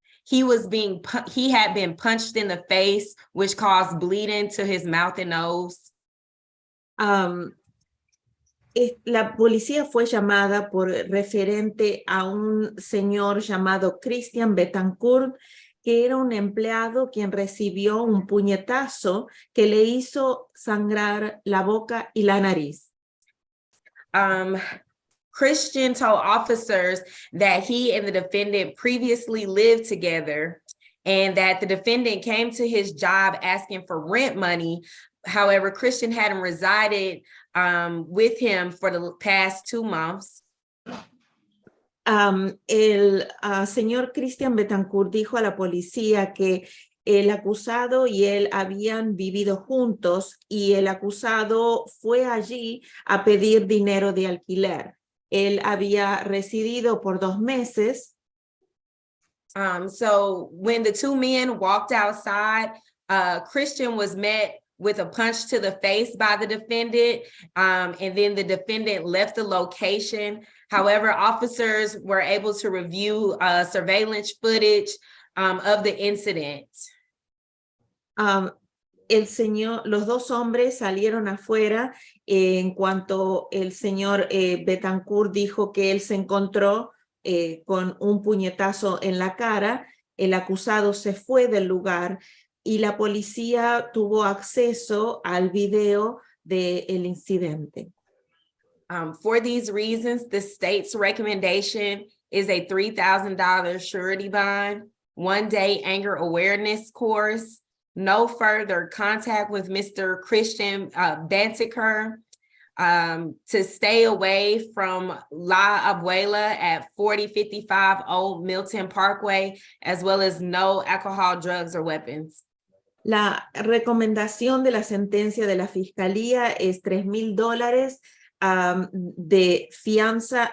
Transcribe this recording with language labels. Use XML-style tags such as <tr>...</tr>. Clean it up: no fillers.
<en>He had been punched in the face, which caused bleeding to his mouth and nose.</en> <es>La policía fue llamada por referente a un señor llamado Christian Betancourt, que era un empleado quien recibió un puñetazo que le hizo sangrar la boca y la nariz.</es> <en>Christian told officers that he and the defendant previously lived together and that the defendant came to his job asking for rent money. However, Christian hadn't resided with him for the past 2 months.</en> <es>El señor Christian Betancourt dijo a la policía que el acusado y él habían vivido juntos y el acusado fue allí a pedir dinero de alquiler. Él había residido por 2 meses.</es> <en>So when the 2 men walked outside, Christian was met with a punch to the face by the defendant, and then the defendant left the location. However, officers were able to review surveillance footage of the incident.</en> <es>Los 2 hombres salieron afuera en cuanto el señor Betancourt dijo que él se encontró con un puñetazo en la cara. El acusado se fue del lugar y la policía tuvo acceso al video del incidente.</es> <en>For these reasons, the state's recommendation is a $3,000 surety bond, 1-day anger awareness course, no further contact with Mr. Christian Bantiker, to stay away from La Abuela at 4055 Old Milton Parkway, as well as no alcohol, drugs, or weapons.</en> <es>La recomendación de la sentencia de la fiscalía es $3,000 de fianza.</es>